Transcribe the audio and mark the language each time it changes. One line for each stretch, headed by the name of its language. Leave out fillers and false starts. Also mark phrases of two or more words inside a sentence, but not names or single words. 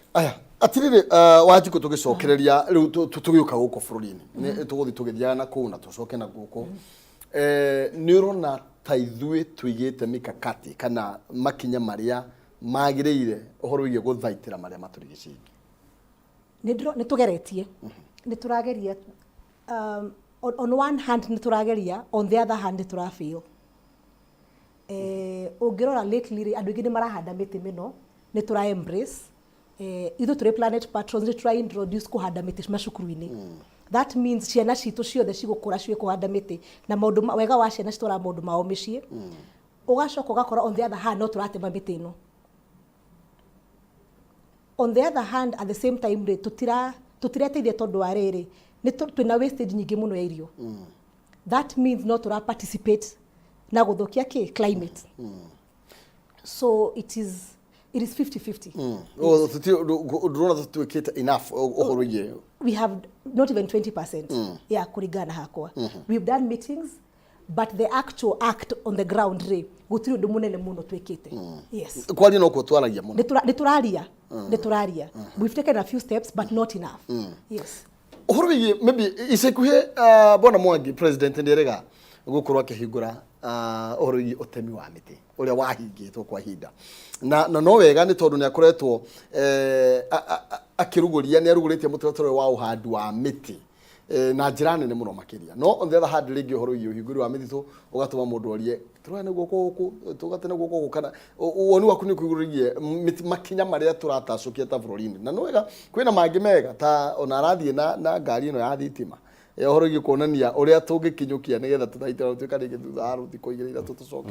Kikuyu: Aya atirĩrĩ Wanjikũ tũgĩcokereria rĩu tũgĩũka gũkũ bũrũri-inĩ tũgũthiĩ tũgĩthiaga na kũu na tũcoke na gũkũ, nĩ ũrona ta ithuĩ tũigĩte mikakati kana makinya marĩa magĩrĩire ũhoro wĩgiĩ gũthaitĩra marĩa matũrigicĩirie? Nĩ tũgeretie, nĩ tũrageria,
English: on one hand
Kikuyu: nĩ tũrageria,
English: on the other hand
Kikuyu: nĩ tũrafail. Ũngĩrora lately andũ aingĩ nĩ marahanda mĩtĩ mĩno, nĩ tũra embrace, ithuĩ tũrĩ Planet Patrons nĩ tũra introduce kũhanda mĩtĩ macukuru-inĩ.
English: That means
Kikuyu: ciana citũ ciothe cigũkũra ciĩ kũhanda mĩtĩ, na maũndũ wega wa ciana citwara maũndũ mao mĩciĩ. Ũgacoka ũgakora
English: on the other hand
Kikuyu: no tũratema mĩtĩ ĩno.
English: On the other hand at the same time
Kikuyu: tũtireteithia tondũ wa rĩrĩ twĩna wastage nyingĩ mũno ya irio.
English: That means
Kikuyu: no tũra participate na gũthũkia climate.
English: So it is 50-50.
Kikuyu: Ndũrona tũtuĩkĩte enough ũhoro wĩgiĩ?
English: We have not even 20%
Kikuyu: ya kũringana hakwa.
English: We've done meetings, but the actual act on the ground
Kikuyu: gũtirĩ ũndũ mũnene mũno twĩkĩte.
English: Yes.
Kikuyu: Kwaria no kuo twaragia mũno. Nĩ tũraria.
English: We've taken a few steps but not enough. Yes.
Kikuyu: Ũhoro wĩgiĩ maybe ica ikuhĩ Bwana Mwangi president nĩerĩga gũkorwo akĩhingũra ũhoro wĩgiĩ ũtemi wa mĩtĩ ũrĩa wahingĩtwo kwa ihinda, na no wega nĩ tondũ nĩ akoretwo akĩrugũria, nĩ arugũrĩtie mũtaratara wa ũhandi wa mĩtĩ na njĩra nene mũno makĩria. No
English: on the other hand
Kikuyu: rĩngĩ ũhoro wĩgiĩ ũhingũri wa mĩtitũ ũgatũma mũndũ orie tũrane guoko gũkũ tũgatene guoko gũkũ, kana woni waku nĩ kũigũrĩgie makinya marĩa tũratacũkia ta bũrũri-inĩ. Na no wega kwĩna mangĩ mega ta ona arathiĩ na ngari ĩno ya thitima ũhoro wĩgiĩ kuonania ũrĩa tũngĩkinyũkia nĩgetha tũthaitĩra gũtuĩka rĩngĩ thutha wa thikũ igĩrĩ ithatũ tũcoke.